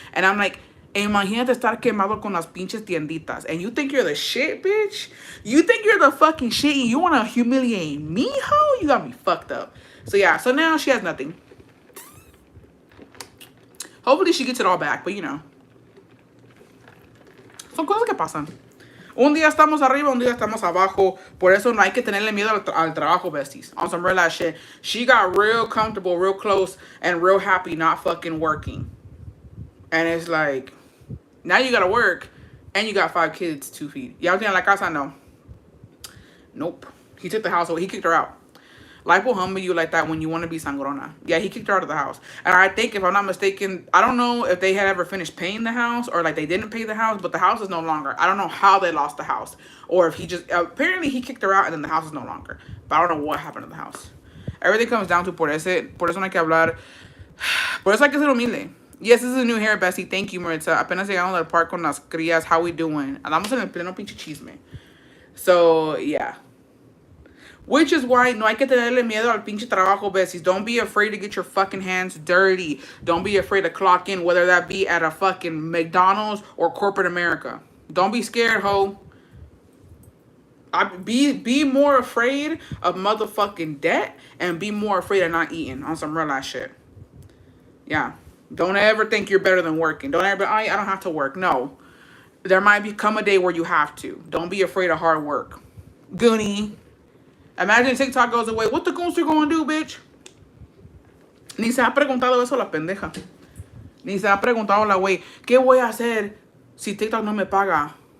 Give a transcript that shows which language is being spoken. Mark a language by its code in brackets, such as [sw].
[en] And I'm like, [es] imagínate estar quemado con las pinches tienditas. [en] And you think you're the shit, bitch? You think you're the fucking shit and you want to humiliate me, ho? You got me fucked up. So yeah, so now she has nothing. Hopefully she gets it all back, but you know. [es] Son cosas que pasan. Un día estamos arriba, un día estamos abajo. Por eso no hay que tenerle miedo al trabajo, besties. [en] On some real ass shit. She got real comfortable, real close, and real happy not fucking working. And it's like, now you gotta work, and you got 5 kids to feed. Y'all think like casa? No. Nope. He took the house away. He kicked her out. Life will humble you like that when you want to be sangrona. Yeah, he kicked her out of the house. And I think, if I'm not mistaken, I don't know if they had ever finished paying the house or like they didn't pay the house, but the house is no longer. I don't know how they lost the house. Or if he just, apparently he kicked her out and then the house is no longer. But I don't know what happened to the house. Everything comes down to [es] por eso no hay que hablar. Por eso hay que ser humilde. [en] Yes, this is a new hair, Bessie. Thank you, Maritza. [es] Apenas llegamos del parque con las crías. [en] How we doing? [es] Andamos en el pleno pinche chisme. [en] So, yeah. Which is why [es] no hay que tenerle miedo al pinche trabajo, besies. [en] Don't be afraid to get your fucking hands dirty. Don't be afraid to clock in, whether that be at a fucking McDonald's or corporate America. Don't be scared, ho. Be more afraid of motherfucking debt and be more afraid of not eating on some real ass shit. Yeah. Don't ever think you're better than working. Don't ever, I don't have to work. No. There might become a day where you have to. Don't be afraid of hard work. Goonie. Imagine TikTok goes away. What the goons are going to do, bitch? [es] Ni se ha preguntado eso la pendeja. Ni se ha preguntado la güey. ¿Qué voy a hacer si TikTok no me paga?